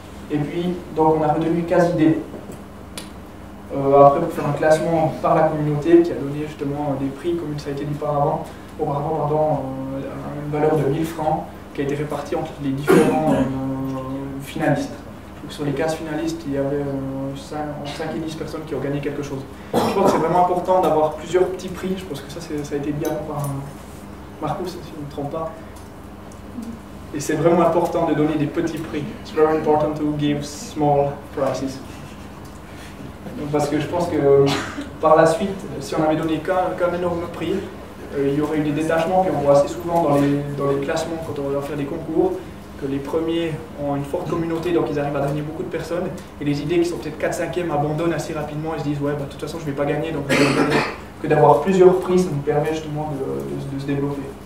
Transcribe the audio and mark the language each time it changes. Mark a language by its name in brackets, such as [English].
[French] Et puis, donc on a retenu 15 idées. Après, pour faire un classement par la communauté qui a donné justement des prix, comme ça a été dit auparavant, une valeur de 1000 francs qui a été répartie entre les différents finalistes. Donc, sur les 15 finalistes, il y avait 5 et 10 personnes qui ont gagné quelque chose. Je pense que c'est vraiment important d'avoir plusieurs petits prix. Je pense que ça a été bien par Marcus, si je ne me trompe pas. Et c'est vraiment important de donner des petits prix. [English] It's very important to give small prizes. [French] Parce que je pense que par la suite, si on avait donné qu'un énorme prix, il y aurait eu des détachements, puis on voit assez souvent dans les classements quand on va faire des concours, que les premiers ont une forte communauté, donc ils arrivent à drainer beaucoup de personnes, et les idées qui sont peut-être 4-5e abandonnent assez rapidement et se disent ouais, bah, de toute façon je ne vais pas gagner, donc que d'avoir plusieurs prix, ça nous permet justement de se développer.